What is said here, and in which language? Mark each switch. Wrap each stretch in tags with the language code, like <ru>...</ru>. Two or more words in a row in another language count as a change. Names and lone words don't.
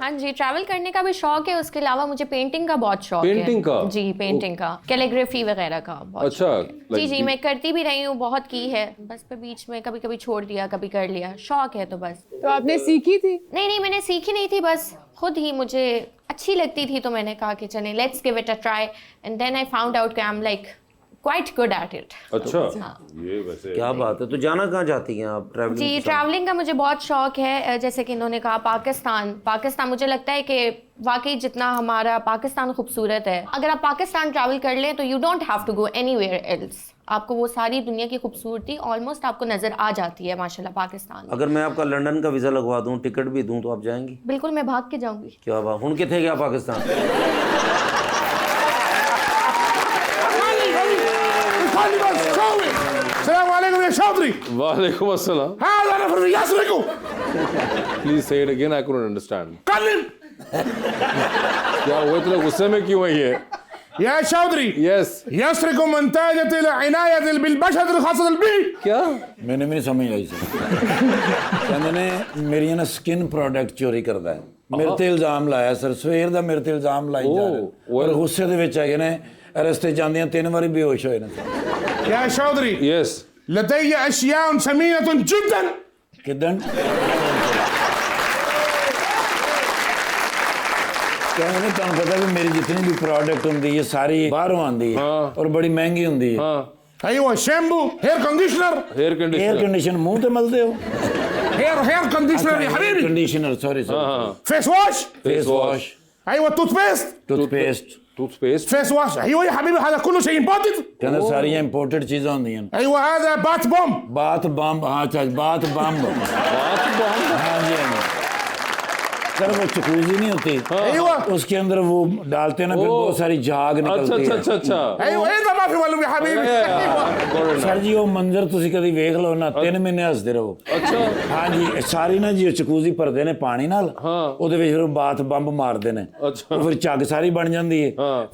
<ur>ہاں جی، ٹریول کرنے کا بھی شوق ہے، اس کے علاوہ مجھے پینٹنگ کا بہت شوق ہے. پینٹنگ کا? جی، پینٹنگ کا، کیلیگرافی وغیرہ کا بہت اچھا, شوق ہے. جی جی، میں کرتی بھی رہی ہوں، بہت کی ہے، بس پے بیچ میں کبھی کبھی چھوڑ دیا، کبھی کر لیا، شوق ہے تو بس. تو آپ نے سیکھی تھی? نہیں، میں نے سیکھی نہیں تھی، بس خود ہی مجھے اچھی لگتی تھی تو میں نے کہا کہ چلے</ur> <en>Let's give it a try, and then I found out</en> <ur>کہ</ur> <en>I am like quite good at it.</en> <ur>اچھا، یہ ویسے کیا بات ہے. تو جانا کہاں چاہتی ہیں آپ ٹریولنگ? جی، ٹریولنگ کا مجھے بہت شوق ہے. جیسے کہ انہوں نے کہا پاکستان مجھے لگتا ہے کہ واقعی جتنا ہمارا پاکستان خوبصورت ہے، اگر آپ پاکستان ٹریول کر لیں تو</ur> <en>you don't have to go anywhere else.</en> <ur>آپ کو وہ ساری دنیا کی خوبصورتی آلموسٹ آپ کو نظر آ جاتی ہے ماشاءاللہ پاکستان میں. اگر میں آپ کا لندن کا ویزا لگوا دوں، ٹکٹ بھی دوں، تو آپ جائیں گی? بالکل، میں بھاگ کے جاؤں گی. کیا بات,</ur> <pa>ਹੁਣ ਕਿੱਥੇ ਗਿਆ ਪਾਕਿਸਤਾਨ?</pa> <ar>السلام عليكم يا شاطري. وعليكم السلام. هذا نفر يسرقوا.</ar> <en>Please say it again, I couldn't understand.</en> <ar>كلم</ar> <ur>کیا ہوا، اتنے غصے میں کیوں ہے یہ?</ur> <ar>يا شاطري. यस। يسرق منتجات العناية بالبشرة الخاصة بالبي.</ar> <ur>کیا?</ur> <pa>ਮੈਨੇ ਭੀ ਨਹੀਂ ਸਮਝ ਆਈ ਸਰ। ਕਹਿਤੇ ਨੇ ਮੇਰੀ ਨਾ</pa> <en>skin product</en> <pa>ਚੋਰੀ ਕਰਤਾ ਹੈ, ਮੇਰੇ ਤੇ ਇਲਜ਼ਾਮ ਲਾਇਆ ਸਰ, सवेर ਦਾ ਮੇਰੇ ਤੇ ਇਲਜ਼ਾਮ ਲਾਈ ਜਾ ਰਿਹਾ ਔਰ ਗੁੱਸੇ ਦੇ ਵਿੱਚ ਹੈਗੇ ਨੇ, ਰਸਤੇ ਜਾਂਦੀਆਂ 3 ਵਾਰੀ ਬੇਹੋਸ਼ ਹੋਏ ਨੇ ਸਰ।</pa> <ar>يا شاطري. यस। لدي أشياء ثمينة جدا.</ar> <pa>ਕਿਦਣ ਕਹਿੰਦੇ ਨੇ ਤੁਹਾਨੂੰ ਪਤਾ ਵੀ ਮੇਰੀ ਜਿੰਨੀ ਵੀ ਪ੍ਰੋਡਕਟ ਹੁੰਦੀ ਹੈ ਸਾਰੀ ਬਾਹਰੋਂ ਆਉਂਦੀ ਹੈ ਔਰ ਬੜੀ ਮਹਿੰਗੀ ਹੁੰਦੀ ਹੈ। हाँ,</pa> <ar>أيوة شامبو،</ar> <en>hair conditioner. हेयर 에ਅਰ कंडीशनर।</en> <pa>ਕੰਡੀਸ਼ਨ ਮੂੰਹ ਤੇ ਮਲਦੇ ਹੋ?</pa> <en>hair conditioner</en> <ar>يا حبيبي.</ar> <pa>ਕੰਡੀਸ਼ਨਰ, ਸੌਰੀ ਸਰ।</pa> <en>face wash. face wash,</en> <ar>أيوة توت بيست.</ar> <pa>ਟੂਥਪੇਸਟ,</pa> <ur>टूथपेस्ट।</ur> <en>face wash.</en> <ar>أيوة يا حبيبي هذا كله شيء امبورتد.</ar> <pa>ਕਹਿੰਦੇ ਸਾਰੀਆਂ ਇੰਪੋਰਟਡ ਚੀਜ਼ਾਂ ਹੁੰਦੀਆਂ ਨੇ।</pa> <ar>أيوة هذا</ar> <en>bath bomb. bath bomb,</en> <ur>ہاں اچھا</ur> <en>bath bomb,</en> <ur>ہاں جی ہاں جی سر، وہ چکوزی نہیں ہوتی,</ur> <ar>أيوة.</ar> <ur>اس کے اندر وہ ڈالتے ہیں نا، پھر بہت ساری جھاگ اچھا نکلتی اچھا ہے. اچھا اچھا.</ur> <ar>أيوة إذا ما في मालूम يا حبيبي. أيوة.</ar> <ur>سر جی وہ منظر</ur> <pa>ਤੁਸੀਂ ਕਦੀ ਵੇਖ ਲਓ ਨਾ, 3 ਮਹੀਨੇ ਹੱਸਦੇ ਰਹੋ।</pa> <ur>اچھا. ہاں جی,</ur> <pa>ਸਾਰੀ ਨਾ ਜੀ ਚਕੂਜੀ ਭਰਦੇ ਨੇ ਪਾਣੀ ਨਾਲ, ਉਹਦੇ ਵਿੱਚ ਫਿਰ ਬਾਤ ਬੰਬ ਮਾਰਦੇ ਨੇ, ਅੱਛਾ। ਉਹ ਫਿਰ ਝੱਗ ਸਾਰੀ ਬਣ ਜਾਂਦੀ ਹੈ।</pa>